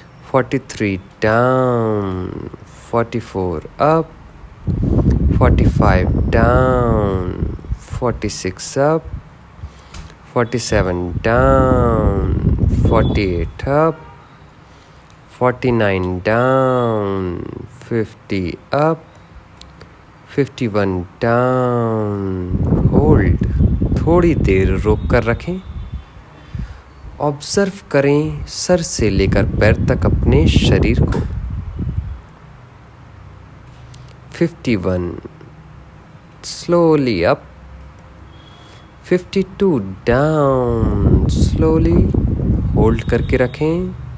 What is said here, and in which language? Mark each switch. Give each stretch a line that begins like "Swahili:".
English: 43 down, 44 up, 45 down, 46 up, 47 down, 48 up, 49 down, 50 up, 51 down।
Hindi: Hold. थोड़ी देर रोक कर रखें। ऑब्जर्व करें सर से लेकर पैर तक अपने शरीर को।
English: 51 slowly up, 52 down slowly,
Hindi: hold करके रखें।